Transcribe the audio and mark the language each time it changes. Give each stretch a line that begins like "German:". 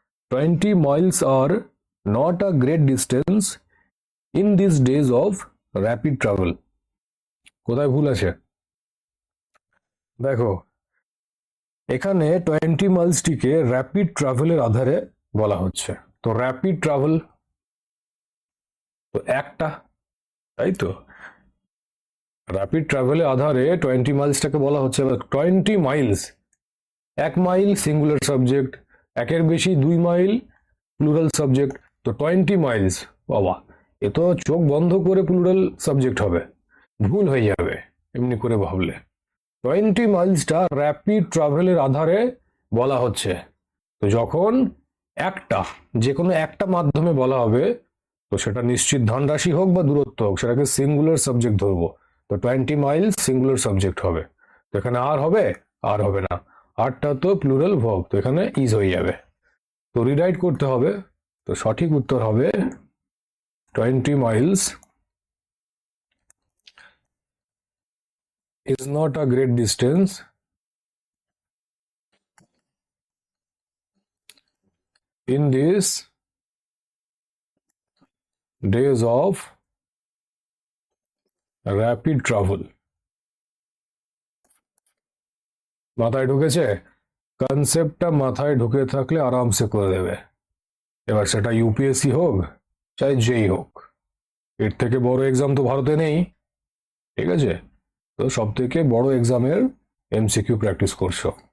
English: 20 miles are not a great distance in these days of rapid travel.
Bangla: কোথায় ভুল আছে দেখো, এখানে 20 মাইলসটিকে র্যাপিড ট্রাভেলের আধারে বলা হচ্ছে। তো র্যাপিড ট্রাভেল তো একটা, তাই তো র্যাপিড ট্রাভেলের আধারে 20 মাইলসটাকে বলা হচ্ছে। 20 মাইলস, 1 মাইল সিঙ্গুলার সাবজেক্ট, একের বেশি 2 মাইল প্লুরাল সাবজেক্ট। তো 20 মাইলস, বাবা এ তো চোখ বন্ধ করে প্লুরাল সাবজেক্ট হবে, ভুল হয়ে যাবে এমনি করে ভাবলে। 20 মাইলসটা র্যাপিড ট্রাভেলের আধারে বলা হচ্ছে। তো যখন একটা, যে কোনো একটা মাধ্যমে বলা হবে, তো সেটা নিশ্চিত ধনরাশি হোক বা দূরত্ব হোক, সেটাকে সিঙ্গুলার সাবজেক্ট ধরবো। তো 20 মাইলস সিঙ্গুলার সাবজেক্ট হবে। তো এখানে আর হবে? আর হবে না, আরটা তো প্লুরাল ভার্ব, তো এখানে ইজ হয়ে যাবে। তো রিরাইট করতে হবে। তো সঠিক উত্তর হবে
English: 20 miles is not a great distance in these days of rapid travel.
Bangla: মাথায় ঢুকেছে? কনসেপ্টটা মাথায় ঢুকে থাকলে আরামসে করে দেবে। এবার সেটা ইউপিএসসি হোক চাই যেই হোক, এর থেকে বড় এক্সাম তো ভারতে নেই, ঠিক আছে? তো সব থেকে বড় এক্সামের এমসিকিউ প্র্যাকটিস করছো।